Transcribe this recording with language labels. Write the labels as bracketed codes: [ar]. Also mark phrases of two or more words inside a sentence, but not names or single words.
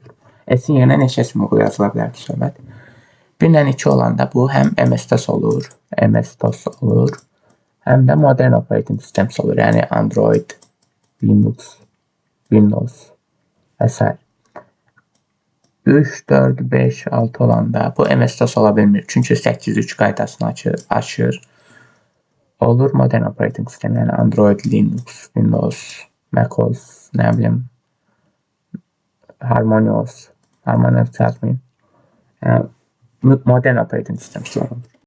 [az] S-in yerinə neçə simvol yazıla bilər ki, söhbət? 1-dən 2 olanda bu həm MS-DOS olur, həm də [en] modern operating systems [az] olur. Yəni Android, Linux, Windows və s. 3, 4, 5, 6 olanda bu MS-DOS ola bilmir. Çünki 8-3 qaydasını aşır. Olur [en] modern operating system, [az] yəni Android, Linux, Windows, MacOS, nə bilim, Harmonious yazmayın. [en] Modern operating systemlər [az] olur.